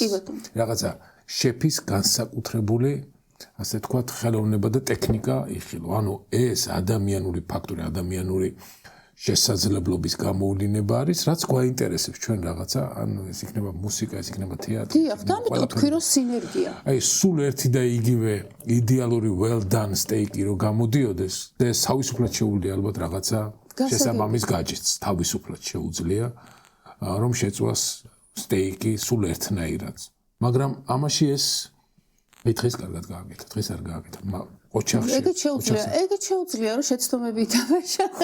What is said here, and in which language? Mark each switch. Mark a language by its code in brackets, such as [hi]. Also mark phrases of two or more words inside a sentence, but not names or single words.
[ka] რაღაცა შეფის განსაკუთრებული, ასე თქვათ, ხელოვნება და ტექნიკა იხილო. ეს ადამიანური ფაქტორი, ადამიანური შესაძლებლობის გამოვლინება არის, რაც გვაინტერესებს ჩვენ რაღაცა, ეს იქნება მუსიკა, ეს იქნება თეატრი. დიახ, და ამიტომ თქვი რომ სინერგია. სულ ერთი და იგივე იდეალური [en] well done steak-ი [ka] რო გამოდიოდეს, და ეს თავისუფლად შეუძლია ალბათ რაღაცა შესაბამის გაჯეთს, თავისუფლად შეუძლია, რომ შეწვას steak-ი სულ ერთნაირად. მაგრამ ამაში ეს დღეს კარგად გააკეთა, დღეს არ გააკეთა. ოჩახში. ეგეც შეუძლია რომ შეცდომები ითამაშოს.